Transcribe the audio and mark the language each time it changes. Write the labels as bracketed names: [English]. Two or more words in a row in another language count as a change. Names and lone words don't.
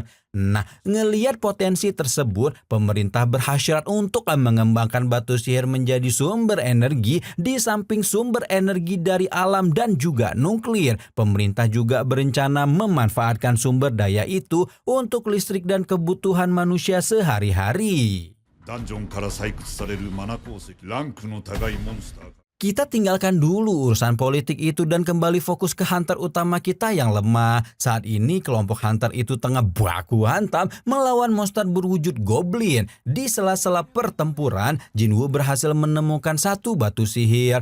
[Indonesian] Nah, ngelihat potensi tersebut, pemerintah berhasrat untuk mengembangkan batu sihir menjadi sumber energi di samping sumber energi dari alam dan juga nuklir. Pemerintah juga berencana memanfaatkan sumber daya itu untuk listrik dan kebutuhan manusia sehari-hari. [Japanese] ダンジョンから採掘されるマナ鉱石、ランクの高いモンスターが [Indonesian] Kita tinggalkan dulu urusan politik itu dan kembali fokus ke hunter utama kita yang lemah. Saat ini kelompok hunter itu tengah baku hantam melawan monster berwujud goblin. Di sela-sela pertempuran, Jinwoo berhasil menemukan satu batu sihir.